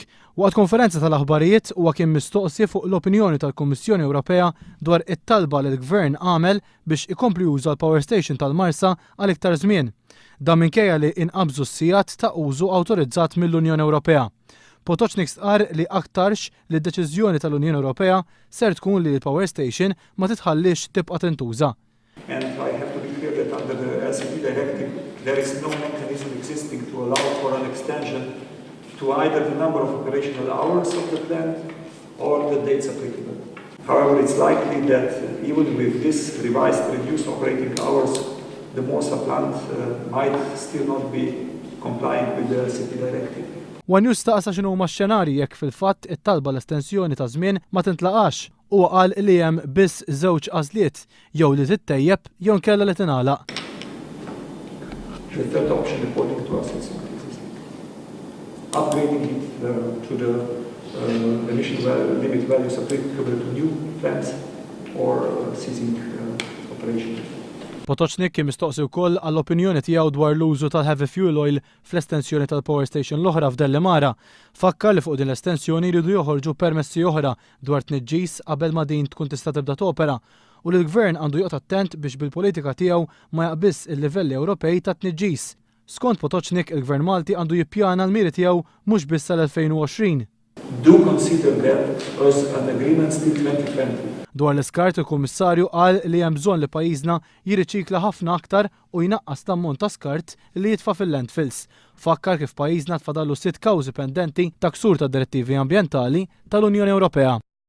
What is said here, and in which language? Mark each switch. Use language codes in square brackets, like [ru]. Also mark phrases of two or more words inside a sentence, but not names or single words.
[mt] Waqt konferenza tal-aħbarijiet huwa kien mistoqsi fuq l-opinjoni tal-Kummissjoni Ewropea dwar it-talba li l-Gvern għamel biex ikompli juża l-Power Station tal-Marsa għal iktar żmien. Dan minkejja li inqabżu s-sigħat ta' użu awtorizzat mill-Unjoni Ewropea. Potočnik stqarr li aktarx li d-deċiżjoni tal-Unjoni Ewropea ser tkun li l-Power Station ma titħallix tibqa' tintuża. [en] And I have to be clear that under the LCP directive, there is no mechanism existing to allow for an extension to either the number of operational hours of the plant or the dates applicable. However, it's likely that even with this revised reduced operating hours, the Marsa plant might still not be compliant with the LCP directive. [mt] Wan jistaqsa x'inhu huma x-xenarji jekk fil-fatt it-talba l-estensjoni ta' żmien ma tintlaqax. Huwa qal li hemm biss żewġ għażliet jew li tittejjeb jew nkella li tingħalaq. [en] The third option, according to us, is upgrading it to the emission limit values applicable to new plants or ceasing operation. [mt] Potočnik kien mistoqsi wkoll għall-opinjoni tiegħu dwar l-użu tal- [en] heavy fuel oil [mt] fl-estensjoni tal-Power Station l-oħra f'Delhi Mara. Fakkar li fuq din l-estensjoni jridu joħorġu permessi oħra dwar tniġġis qabel ma din tkun tista' tibda topera u li l-Gvern għandu joqgħod attent biex bil-politika tiegħu ma jaqbiss il-livelli Ewropej ta' tniġġis. Skont Potočnik, il-Gvern Malti għandu jippjana l-miri tiegħu mhux biss sal-2020. [en] Do consider that as an agreement still 2020. [mt] Dwar l-iskart il-Kummissarju qal li hemm bżonn li pajjiżna jirriċikla ħafna aktar u jnaqqas l-ammont ta' skart li jitfa' fil-landfills. Fakkar kif pajjiżna tfadallu 6 kawżi pendenti ta' ksur tad direttivi ambjentali tal-Unjoni Ewropea.